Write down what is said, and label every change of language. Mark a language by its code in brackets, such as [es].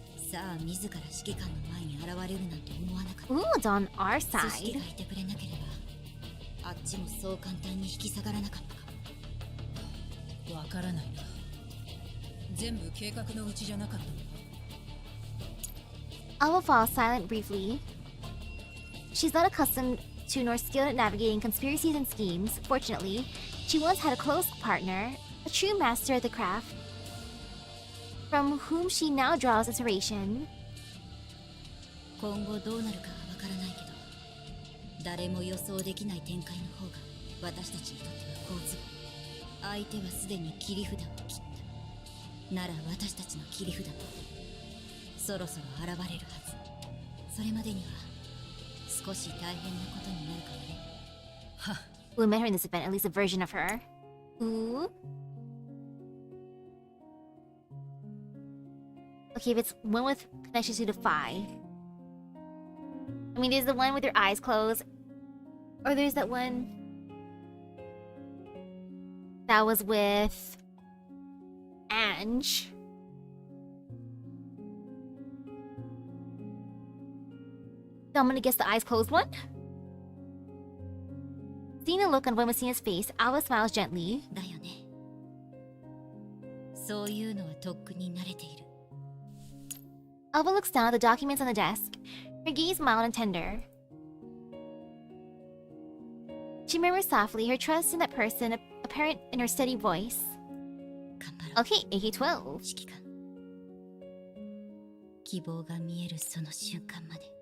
[ja] さあ自ら指揮官の前に現れるなんて思わなかった。 [en] Ooh, it's on our [ja] 組織 [en] side. [ja] がいてくれなければあっちもそう簡単に引き下がらなかったかも。わからないな。全部計画のうちじゃなかったのか。 [en] Alva falls silent briefly. She's not accustomed to nor skilled at navigating conspiracies and schemes. Fortunately, she once had a close partner, a true master of the craft, from whom she now draws inspiration. [ja] 今後どうなるかはわからないけど誰も予想できない展開の方が私たちにとっては好都合。相手はすでに切り札を切った。なら私たちの切り札もそろそろ現れるはず。それまでには少し大変なことになるかもね。はっ。 [en] We met her in this event, at least a version of her. Ooh. Okay, if it's one with connection to the Phi. I mean, there's the one with her eyes closed. Or there's that one that was with Ange. So I'm gonna guess the eyes closed one. Seeing the look on Wemesina's face, Alva smiles gently. [ja] だよね。そういうのはとっくに慣れている。 [en] Alva looks down at the documents on the desk, her gaze mild and tender. She murmurs softly, her trust in that person apparent in her steady voice. Okay, AK-12. [ja] 指揮官。希望が見えるその瞬間まで。